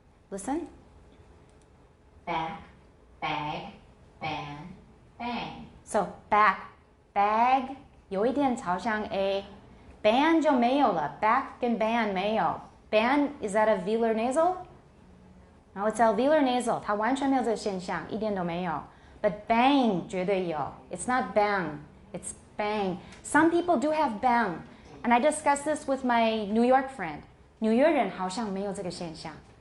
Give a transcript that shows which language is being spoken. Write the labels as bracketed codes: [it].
[en] Listen. Back, bag, ban, bang. [zh] So back, bag, 有一点朝向 A. Ban 就没有了. [en] Back [zh] 跟 [en] ban [zh] 没有. [en] Ban, is that a velar nasal? No, it's alveolar nasal. [zh] 它完全没有这个现象，一点都没有。 [en] But bang [zh] 绝对有. [en] It's not bang, it's bang. Some people do have bang. And I discussed this with my New York friend. [zh] 纽约人好像没有这个现象。